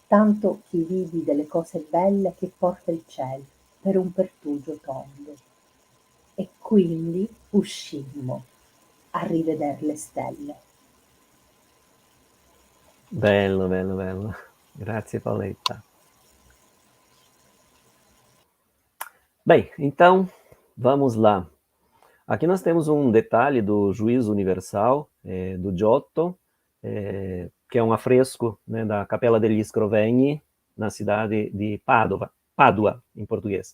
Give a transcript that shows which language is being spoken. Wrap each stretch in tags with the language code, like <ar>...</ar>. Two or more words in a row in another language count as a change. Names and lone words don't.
<it>tanto chi vidi delle cose belle che porta il ciel per un pertugio tondo. E quindi uscimmo a riveder le stelle. Bello, bello, bello. Grazie, Pauletta.</it> <pt>Bem, então, vamos lá. Aqui nós temos um detalhe do Juízo Universal, do Giotto, que é um afresco, né, da Capella degli Scrovegni, na cidade de Pádua, em português.</pt>